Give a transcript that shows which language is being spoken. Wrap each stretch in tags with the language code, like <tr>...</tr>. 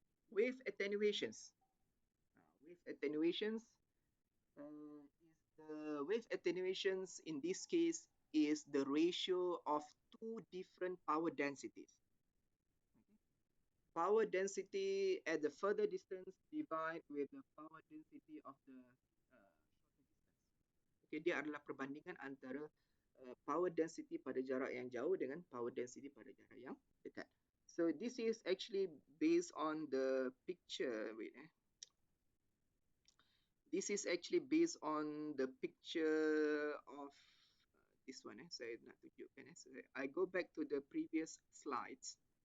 <en>Wave attenuations. Wave attenuations is the wave attenuations in this case is the ratio of two different power densities. Okay. Power density at the further distance divide with the power density of the shorter distance.</en> <ms>Okay, dia adalah perbandingan antara power density pada jarak yang jauh dengan power density pada jarak yang dekat.</ms> <en>So this is actually based on the picture. Wait, this is actually based on the picture of this one.</en> <ms>Saya nak tunjukkan.</ms> <en>So I go back to the previous slides.</en>